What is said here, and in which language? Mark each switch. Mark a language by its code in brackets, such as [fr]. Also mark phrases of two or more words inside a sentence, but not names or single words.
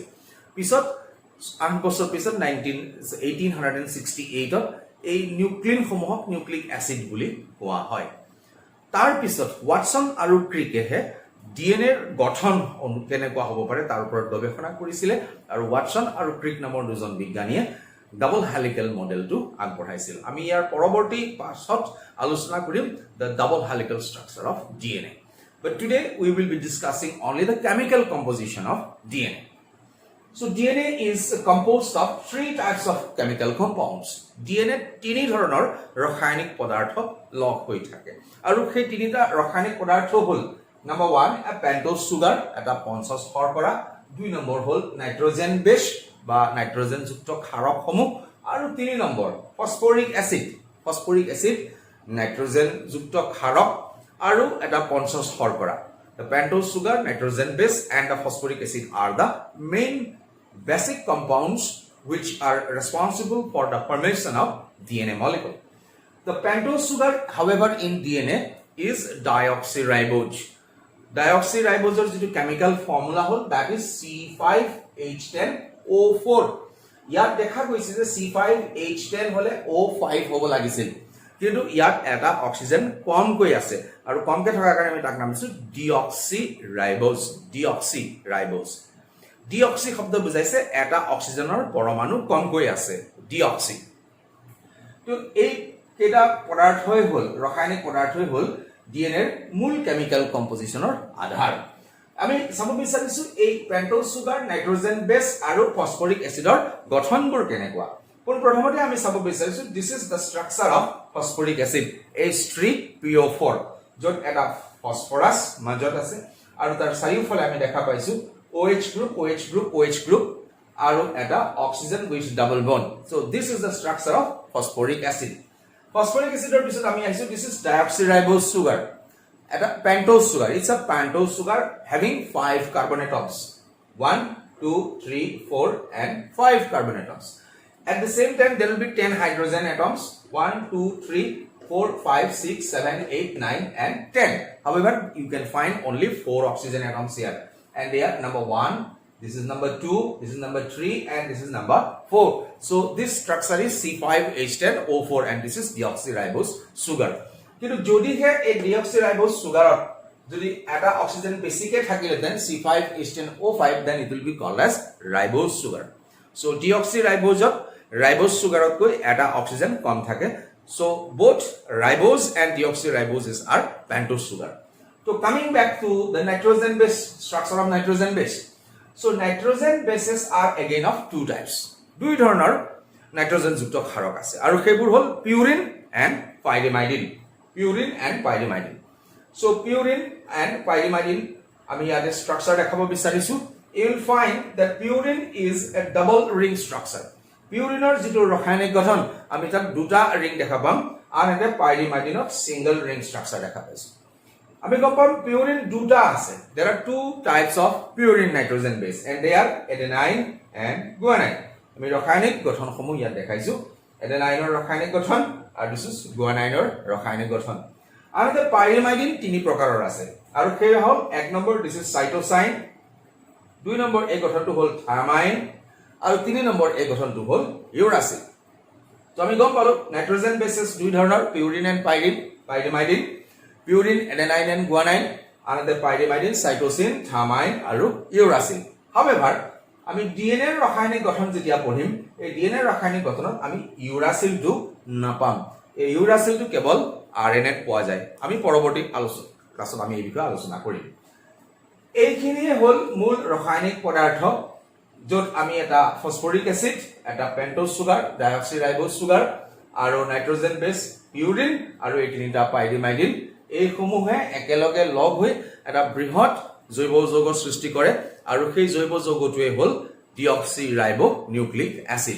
[as] পিছত 8 বছৰ পিছত 1868ত এই নিউক্লিন সমূহক [en] nucleic acid [as] বুলি কোৱা হয়। তাৰ পিছত ওয়াটসন আৰু ক্ৰিকেহে DNA গঠন কেনেকুৱা হ'ব পাৰে তাৰ ওপৰত গৱেষণা কৰিছিল আৰু ওয়াটসন আৰু ক্ৰিক নামৰ দুজন বিজ্ঞানীয়ে [en] double helical [as] মডেলটো আগবঢ়াইছিল। আমি ইয়াৰ পৰৱৰ্তী পাঠত আলোচনা কৰিম [en] the double helical structure of DNA. But today we will be discussing only the chemical composition of DNA. So DNA is composed of three types of chemical compounds. [as] DNA তিনি ধৰণৰ ৰাসায়নিক পদাৰ্থ লগ হৈ থাকে আৰু সেই তিনিটা ৰাসায়নিক পদাৰ্থ হ'ল [en] Number 1, a pentose sugar, [as] এটা 50 শৰ্কৰা। 2 নম্বৰ হ'ল [en] nitrogen base [as] বা নাইট্ৰজেন যুক্ত ক্ষাৰকসমূহ আৰু 3 নম্বৰ [en] phosphoric acid [as] নাইট্ৰজেন যুক্ত ক্ষাৰক আৰু এটা 50 শৰ্কৰা। [en] The pentose sugar, nitrogen base and the phosphoric acid are the main basic compounds which are responsible for the formation of DNA molecule. The pentose sugar, however, in DNA is deoxyribose. [as] Deoxyriboseৰ যিটো [en] chemical formula [as] হ'ল [en] that is C5H10O4. [as] ইয়াত দেখা গৈছে যে C5H10 হলে O5 হ'ব লাগিছিল, কিন্তু ইয়াত এটা অক্সিজেন কমকৈ আছে আৰু কমকৈ থকাৰ কাৰণে আমি তাক নাম দিছো ডিঅক্সিৰাইবোজ। ডিঅক্সি শব্দ বুজাইছে এটা অক্সিজেনৰ পৰমাণু কমকৈ আছে, ডিঅক্সি। তো এই কেইটা পদাৰ্থই হ'ল ৰাসায়নিক পদাৰ্থই হ'ল DNA মূল [en] chemical compositionৰ [as] আধাৰ। আমি চাব বিচাৰিছো এই [en] pentose sugar, nitrogen base [as] আৰু [en] phosphoric acidৰ [as] গঠনবোৰ কেনেকুৱা। প্ৰথমতে আমি চাব বিচাৰিছো [en] this is the structure of phosphoric acid [as] H3PO4, য'ত এটা ফসফৰাছ মাজত আছে আৰু তাৰ চাৰিওফালে আমি দেখা পাইছো OH গ্ৰুপ আৰু এটা অক্সিজেন [en] with double bond. so this is the structure of phosphoric acid. Phosphoric acid [as] পিছত আমি আহিছো [en] this is deoxyribose sugar, এটা pentose sugar. It's a pentose sugar having 5 carbon atoms, 1 2 3 4 and 5 carbon atoms. At the same time there will be 10 hydrogen atoms, 1 2 3 4 5 6 7 8 9 and 10. However, you can find only 4 oxygen atoms here, and they are number 1, this is number 2, this is number 3 and this is number 4. So this structure is C5H10O4 and this is deoxyribose sugar. [as] কিন্তু যদিহে এই [en] deoxyribose sugar [as] যদি এটা অক্সিজেন বেছিকে থাকিলে [en] then C5H10O5 then it will be called as ribose sugar. So deoxyribose ribose sugar [as] কৈ এটা অক্সিজেন কম থাকে [en] So both ribose and deoxyriboses are pentose sugar. So coming back to the nitrogen base, structure of nitrogen base. So nitrogen bases are again of two types. [as] দুই ধৰণৰ নাইট্ৰজেন যুক্ত ক্ষাৰক আছে আৰু সেইবোৰ হ'ল [en] purine and pyrimidine. purine and pyrimidine. So purine and pyrimidine [as] আমি ইয়াতে structure দেখাব বিচাৰিছো. [en] You will find that purine is a double ring structure. [as] পিউৰিনৰ যিটো ৰাসায়নিক গঠন আমি তাত দুটা ৰিং দেখা পাম আৰু এটা পাইৰিমাইডিনত [en] single ring structure [as] দেখা পাইছো. আমি গম পাম পিউৰিন দুটা আছে. [en] There are two types of purine nitrogen base and they are adenine and guanine. [as] আমি ৰাসায়নিক গঠনসমূহ ইয়াত দেখাইছো. adenine-ৰ ৰাসায়নিক গঠন আৰু [en] this is guanine- [as] ৰ ৰাসায়নিক গঠন. আৰু [en] the pyrimidine [as] তিনি প্ৰকাৰৰ আছে আৰু সেই হ'ল এক নম্বৰ [en] this is cytosine, [as] দুই নম্বৰ এই গঠনটো হ'ল thiamine আৰু তিনি নম্বৰ এই গঠনটো হ'ল uracil. তো আমি গম পালো [en] nitrogen bases [as] দুই ধৰণৰ [en] purine and pyrimidine. পিউৰিন adenine and guanine and the pyrimidine cytosine, thiamine আৰু uracil. However, [as] আমি ডিএনএ ৰ ৰাসায়নিক গঠন যেতিয়া পঢ়িম এই ডিএনএ ৰ ৰাসায়নিক গঠনত আমি uracil টো নাপাম. এই uracil টো কেৱল আৰএনএ পোৱা যায়. আমি পৰৱৰ্তী ক্লাছত আমি এই বিষয়ে আলোচনা কৰিম. এইখিনিয়ে হ'ল মূল ৰাসায়নিক পদাৰ্থ য'ত আমি এটা [en] phosphoric acid, [as] এটা [en] pentose sugar, deoxyribose sugar [as] আৰু [en] nitrogen base [as] পিউৰিন আৰু এই তিনিটা পাইৰিমাইডিন এই সমূহে একেলগে লগ হৈ এটা বৃহৎ জৈৱ যৌগ সৃষ্টি কৰে আৰু সেই জৈৱ যৌগটোৱে হ'ল [en] deoxyribo nucleic acid.